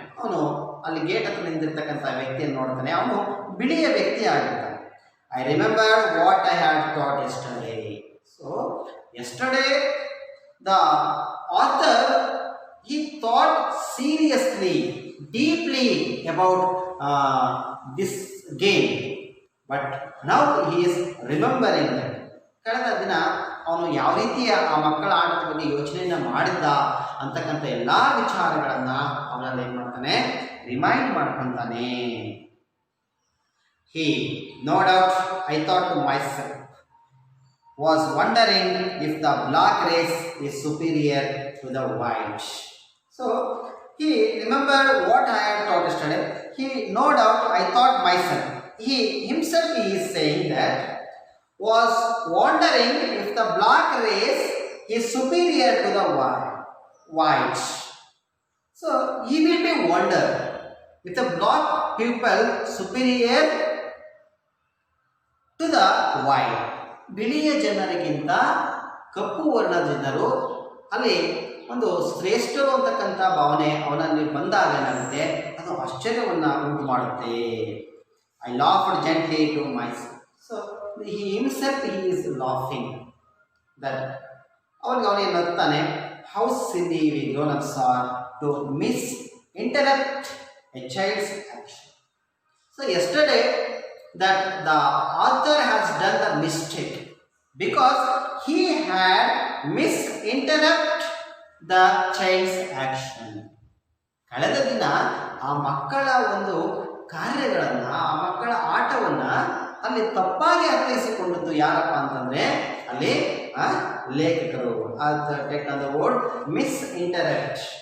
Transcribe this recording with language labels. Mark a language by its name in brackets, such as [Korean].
[Kannada] ಅವನು ಅಲ್ಲಿ ಗೇಟ್ ಹತ್ರ ನಿಂತಿರ್ತಕ್ಕಂಥ ವ್ಯಕ್ತಿಯನ್ನು ನೋಡ್ತಾನೆ. ಅವನು ಬಿಳಿಯ ವ್ಯಕ್ತಿ ಆಗಿರ್ತಾನೆ. [English] I remembered what I had taught yesterday. So yesterday the author, he thought seriously, deeply about this game, but now he is remembering that. [Kannada] ಕಳೆದ ದಿನ ಅವನು ಯಾವ ರೀತಿಯ ಆ ಮಕ್ಕಳ ಆಟದ ಬಗ್ಗೆ ಯೋಚನೆಯನ್ನ ಮಾಡಿದ್ದ ಅಂತಕ್ಕಂಥ ಎಲ್ಲ ವಿಚಾರಗಳನ್ನ ಅವನಲ್ಲಿ ಏನು ಮಾಡ್ತಾನೆ, remind ಮಾಡ್ಕೊಂತಾನೆ. [English] He, no doubt, I thought to myself, was wondering if the black race is superior to the white. So he remembered what I had taught yesterday. He, no doubt, I thought myself. He himself, he is saying that, was wondering if the black race is superior to the white. So he will be wonder if the black people superior to the white. [Kannada] ಬಿಳಿಯ ಜನರಿಗಿಂತ ಕಪ್ಪು ವರ್ಣದ ಜನರು ಅಲ್ಲಿ ಒಂದು ಶ್ರೇಷ್ಠರು ಅಂತಕ್ಕಂಥ ಭಾವನೆ ಅವನಲ್ಲಿ ಬಂದಾಗ ಏನಾಗುತ್ತೆ, ಅದು ಆಶ್ಚರ್ಯವನ್ನು ಉಂಟು ಮಾಡುತ್ತೆ. [English] I laughed gently to myself. So he himself, he is laughing that [Kannada] ಅವನಿಗೆ ನಗ್ತಾನೆ. [English] How silly we grown-ups are to misinterrupt a child's action. So yesterday that the author has done the mistake because he had misinterrupt the child's action. [Kannada] ಕಳೆದ ದಿನ ಆ ಮಕ್ಕಳ ಒಂದು ಕಾರ್ಯಗಳನ್ನು, ಆ ಮಕ್ಕಳ ಆಟವನ್ನ ಅಲ್ಲಿ ತಪ್ಪಾಗಿ ಅರ್ಥೈಸಿಕೊಂಡದ್ದು ಯಾರಪ್ಪ ಅಂತಂದ್ರೆ ಅಲ್ಲಿ ಲೇಖಕರು. [English] Take the word misinterrupt.